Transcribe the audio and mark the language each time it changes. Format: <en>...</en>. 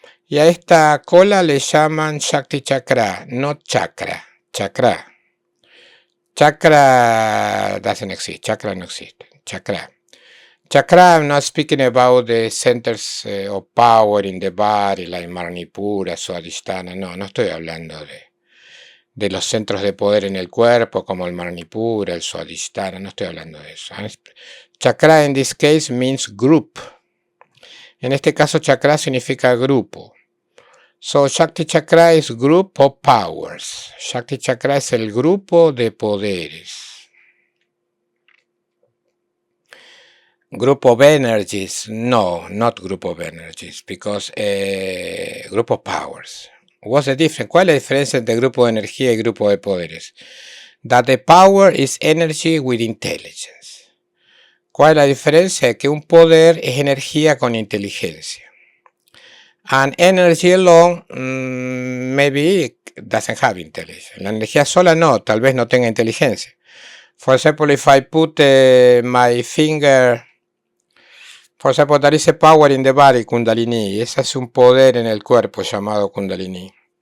<es>Y a esta cola le llaman Shakti Chakra, no chakra. Chakra.</es> <en>Chakra doesn't exist.</en> <es>Chakra no existe.</es> <en>Chakra. Chakra, I'm not speaking about the centers of power in the body, like Manipura, Swadhisthana.</en> <es>No estoy hablando de los centros de poder en el cuerpo, como el Manipura, el Swadhisthana. No estoy hablando de eso.</es> <en>Chakra in this case means group.</en> <es>En este caso, chakra significa grupo.</es> <en>So, Shakti Chakra is group of powers.</en> <es>Shakti Chakra es el grupo de poderes.</es> <en>Group of energies. No, not group of energies, because group of powers. What's the difference?</en> <es>¿Cuál es la diferencia entre grupo de energía y grupo de poderes?</es> <en>That the power is energy with intelligence.</en> <es>¿Cuál es la diferencia? Que un poder es energía con inteligencia.</es> <en>And energy alone maybe doesn't have intelligence.</en> <es>La energía sola no, tal vez no tenga inteligencia.</es> <en>For example, if I put my finger, for example, there is a power in the body, Kundalini.</en> <es>Ese es un poder en el cuerpo llamado Kundalini.</es>